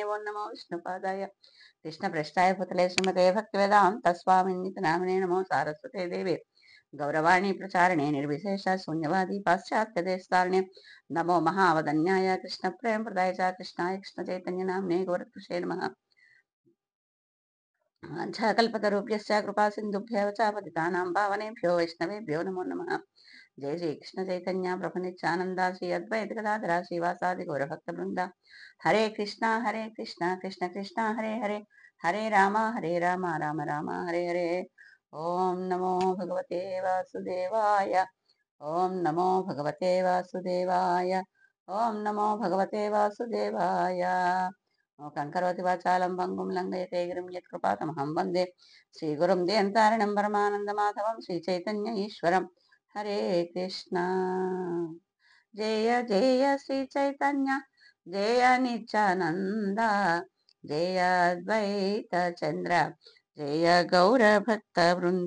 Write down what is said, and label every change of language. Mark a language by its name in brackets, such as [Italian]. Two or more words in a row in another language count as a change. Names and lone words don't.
[Sanskrit] ఓం నమో విష్ణుపాదాయ కృష్ణపృష్ఠాయ భూతలే శ్రీమతే భక్తివేదాంత స్వామినితి నామనే నమో సారస్వతే దేవి గౌరవాణి ప్రచారణే నిర్విశేష శూన్యవాది పాశ్చాత్య దేశతారిణే. నమో మహావదన్యాయ కృష్ణ ప్రేమ ప్రదాయ చ కృష్ణాయ కృష్ణ చైతన్య నామ్నే గౌరకృష్ణే నమః. వాంఛాకల్పతరుభ్యశ్చ కృపా సింధుభ్యః చ పతితానాం పావనేభ్యో వైష్ణవేభ్యో నమో నమః. జయ శ్రీ కృష్ణ చైతన్య ప్రభు నిత్యానంద శ్రీ అద్వైత గదాధర శ్రీవాసాది గౌరభక్త బృంద. హరే కృష్ణ కృష్ణ కృష్ణ హరే హరే, హరే రామ రామ రామ హరే హరే. ఓం నమో భగవతే వాసుదేవాయ. ఓం నమో భగవతే వాసుదేవాయ. ఓం నమో భగవతే వాసుదేవాయ. కంకరోతి వాచాలం భంగుం లంఘయతే గిరిం యత్కృపాతమహం వందే శ్రీగురుం దేంతారణం పరమానందమాధవం శ్రీచైతన్య ఈశ్వరం. హరే కృష్ణ. జయ జయ శ్రీ చైతన్య జయ నిత్యానంద జయ అద్వైత చంద్ర జయ గౌర భక్త బృంద.